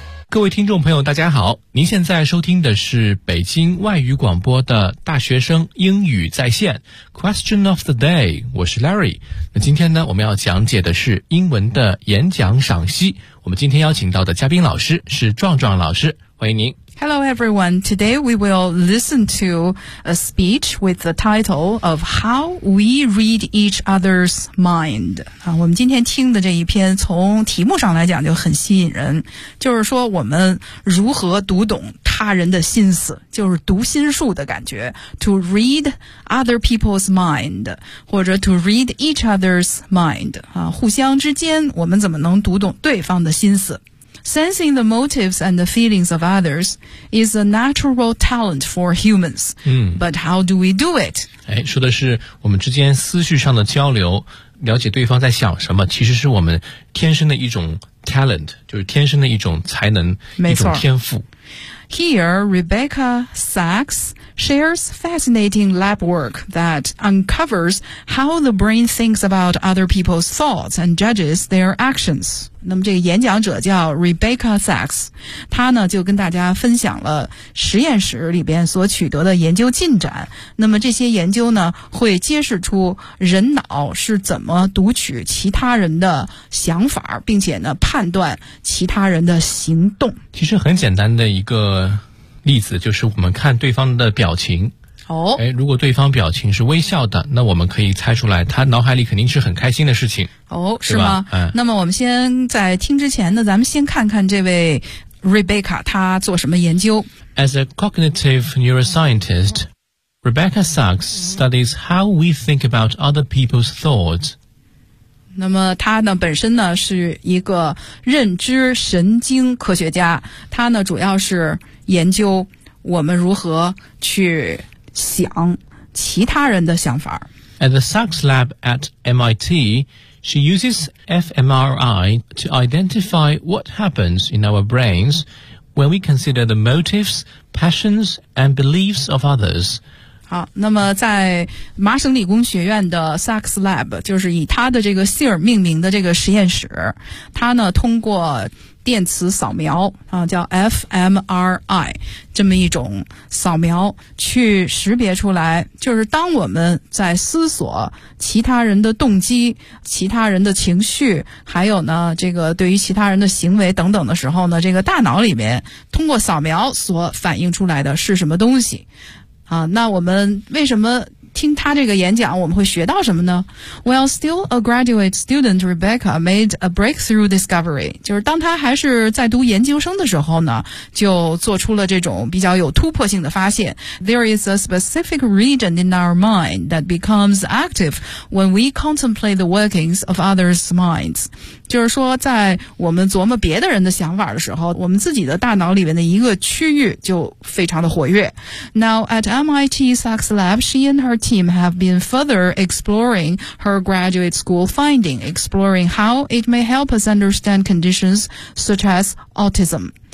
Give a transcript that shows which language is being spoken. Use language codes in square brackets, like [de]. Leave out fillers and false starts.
[zh] 各位听众朋友大家好，您现在收听的是北京外语广播的大学生英语在线 Question of the day， 我是 Larry。那今天呢，我们要讲解的是英文的演讲赏析。我们今天邀请到的嘉宾老师是壮壮老师，欢迎您。 [en] Hello everyone, today we will listen to a speech with the title of How We Read Each Other's Mind. [zh] 我们今天听的这一篇从题目上来讲就很吸引人，就是说我们如何读懂他人的心思，就是读心术的感觉。 [en] To read other people's mind, [zh] 或者 [en] to read each other's mind, [zh] 互相之间我们怎么能读懂对方的心思。 [en] Sensing the motives and the feelings of others is a natural talent for humans. But how do we do it? [zh] 说的是我们之间思绪上的交流，了解对方在想什么，其实是我们天生的一种 talent， 就是天生的一种才能，一种天赋。 [en] Here, Rebecca Sachs shares fascinating lab work that uncovers how the brain thinks about other people's thoughts and judges their actions. [zh] 那么这个演讲者叫 Rebecca Sachs， 她呢就跟大家分享了实验室里边所取得的研究进展。那么这些研究呢会揭示出人脑是怎么读取其他人的想法，并且呢判断其他人的行动。其实很简单的一个例子就是我们看对方的表情。如果对方表情是微笑的，那我们可以猜出来他脑海里肯定是很开心的事情。是吗？那么我们先在听之前呢，咱们先看看这位 Rebecca 他做什么研究。 [en] As a cognitive neuroscientist, Rebecca Sachs studies how we think about other people's thoughts. [zh] 那么他呢本身呢是一个认知神经科学家，他呢主要是研究我们如何去想其他人的想法。 [en] At the Sachs lab at MIT, she uses fMRI to identify what happens in our brains when we consider the motives, passions, and beliefs of others. [zh] 好，那么在麻省理工学院的 Sachs lab， 就是以他的这个姓儿命名的这个实验室，他呢通过电磁扫描叫 fMRI 这么一种扫描，去识别出来，就是当我们在思索其他人的动机、其他人的情绪，还有呢这个对于其他人的行为等等的时候呢，这个大脑里面通过扫描所反映出来的是什么东西啊。那我们为什么听他这个演讲我们会学到什么呢？ [en] Well, still a graduate student, Rebecca made a breakthrough discovery. [zh] 就是当他还是在读研究生的时候呢，就做出了这种比较有突破性的发现。 [en] There is a specific region in our mind that becomes active when we contemplate the workings of others' minds. [zh] 就是说在我们琢磨别的人的想法的时候，我们自己的大脑里面的一个区域就非常的活跃。 [en] Now, at MIT Sachs Lab, she and her team have been further exploring her graduate school finding, exploring how it may help us understand conditions such as autism.